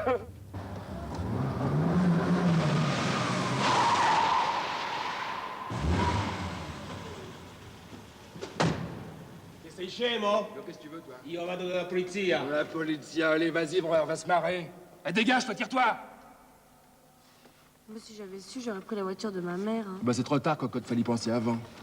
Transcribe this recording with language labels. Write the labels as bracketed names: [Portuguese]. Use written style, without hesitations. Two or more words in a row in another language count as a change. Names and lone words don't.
[Italian] Sei scemo? [French] Qu'est-ce que tu veux, toi? [Italian] Io vado dalla polizia. La polizia, [French] allez, vas-y, on va se marrer. Eh, dégage, toi, tire-toi! Moi, si j'avais su, j'aurais pris la voiture de ma mère. Hein. Bah, c'est trop tard, cocotte, fallait y penser avant.